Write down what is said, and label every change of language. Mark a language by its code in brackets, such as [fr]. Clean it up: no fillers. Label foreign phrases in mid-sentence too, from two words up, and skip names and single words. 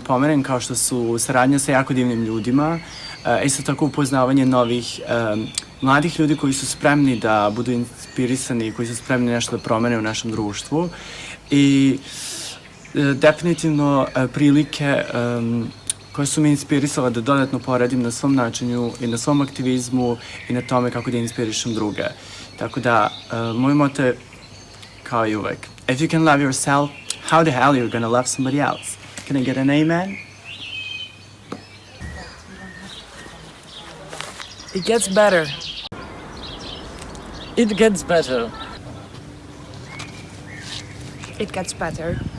[sr] napomenem, kao što su saradnja sa jako divnim ljudima, isto tako upoznavanje novih mladih ljudi koji su spremni da budu inspirisani, koji su spremni nešto da promene u našem društvu i definitivno prilike koje su me inspirisale da dodatno poradim na svom načinu i na svom aktivizmu i na tome kako da inspirišem druge. Tako da, moj moto je kao i uvek: [en] if you can love yourself, how the hell you're gonna love somebody else? Can I get an amen? It gets better. It gets better. It gets better.